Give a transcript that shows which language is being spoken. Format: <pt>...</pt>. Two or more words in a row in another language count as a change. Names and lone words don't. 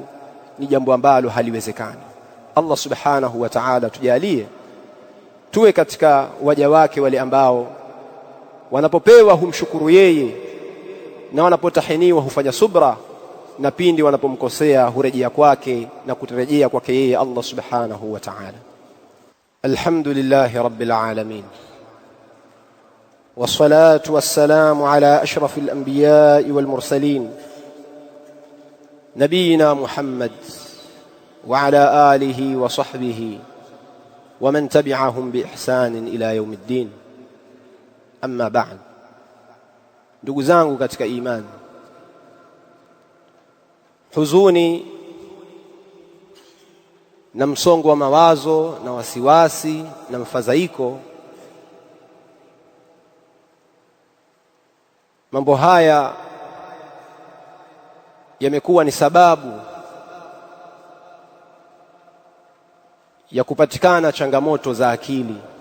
<sw>Ni jambo ambalo haliwezekani.</sw> <ar>الله سبحانه وتعالى</ar> <sw>tujalie tuwe katika waja wake wale ambao wanapopewa humshukuru yeye, na wanapotahiniwa hufanya subra, na pindi wanapomkosea hurejea kwake na kutarejea kwake yeye</sw> <ar>الله سبحانه وتعالى. الحمد لله رب العالمين والصلاة والسلام على أشرف الأنبياء والمرسلين نبينا محمد وعلى آله وصحبه ومن تبعهم بإحسان إلى يوم الدين. أما بعد.</ar> <sw>ndugu zangu katika imani, huzuni na msongo wa mawazo na wasiwasi na mfadhaiko, mambo haya yamekuwa ni sababu ya kupatikana changamoto za akili,</sw>